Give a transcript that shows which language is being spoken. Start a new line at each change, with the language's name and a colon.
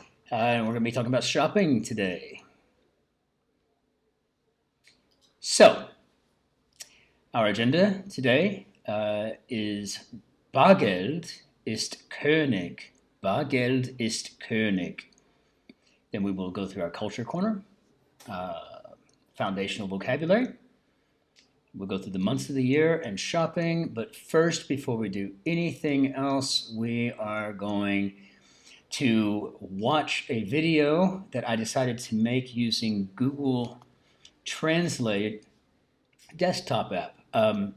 English: And we're going to be talking about shopping today. So, our agenda today is
German: Bargeld ist König. Bargeld ist König.
English: Then we will go through our culture corner, foundational vocabulary. We'll go through the months of the year and shopping, but first, before we do anything else, we are going to watch a video that I decided to make using Google Translate desktop app.